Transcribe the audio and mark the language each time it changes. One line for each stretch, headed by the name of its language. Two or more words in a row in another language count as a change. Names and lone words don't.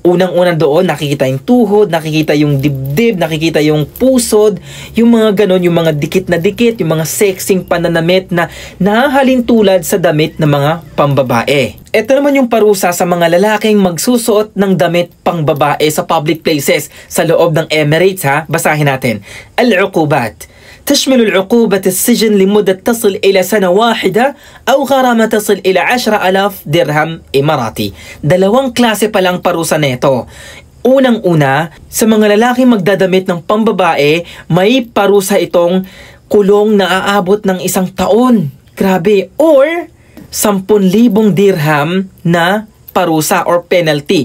Filipino: Unang-unang doon, nakikita yung tuhod, nakikita yung dibdib, nakikita yung pusod, yung mga ganon, yung mga dikit na dikit, yung mga sexing pananamit na nahahalin tulad sa damit ng mga pambabae. Ito naman yung parusa sa mga lalaking magsusuot ng damit pangbabae sa
English: public places
Filipino: sa loob ng Emirates ha. Basahin natin. Al-uqubat.
Arabic: تشمل العقوبة السجن لمدة تصل إلى سنة واحدة أو غرامة تصل إلى 10,000 درهم إماراتي.
Filipino: Dalawang klase pa lang parusa nito. Unang-una, sa mga lalaking magdadamit ng pambabae, may parusa itong kulong na aabot ng 1 taon. Grabe. Or 10,000 dirham na parusa or penalty.